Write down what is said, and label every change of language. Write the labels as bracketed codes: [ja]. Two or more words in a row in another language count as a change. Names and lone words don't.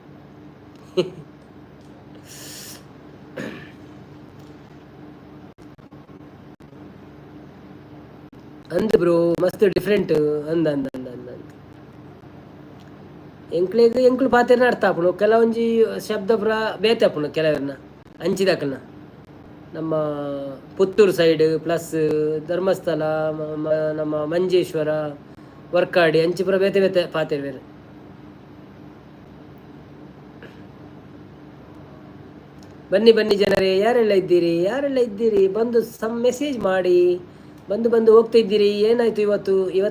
[tcy] ಅಂದ್ ಬ್ರೋ ಮಸ್ತ್ ಡಿಫ್ರೆಂಟ್ ಅಂದ ಅಂದ ಅಂದ ಅಂದ ಎಂಕ್ಳು ಪಾತೆರ್ನ ಅರ್ಥ ಆಪುಣು ಕೆಲವೊಂಜಿ ಶಬ್ದ ಪುರ ಬೇತೆ ಆಪುಣು ಕೆಲವರನ್ನ ಅಂಚಿದಕಲ್ನ ನಮ್ಮ ಪುತ್ತೂರು ಸೈಡ್ ಪ್ಲಸ್ ಧರ್ಮಸ್ಥಳ ನಮ್ಮ ಮಂಜೇಶ್ವರ ವರ್ಕಾಡಿ ಅಂಚಿ ಪುರ ಬೇತೆ ಬೇತೆ ಪಾತೆರ್ ಬೇರೆ [kn] ಬನ್ನಿ ಬನ್ನಿ ಜನರೇ ಯಾರೆಲ್ಲ ಇದ್ದೀರಿ ಬಂದು ಮೆಸೇಜ್ ಮಾಡಿ ಬಂದು ಹೋಗ್ತಾ ಇದ್ದೀರಿ ಏನಾಯ್ತು ಇವತ್ತು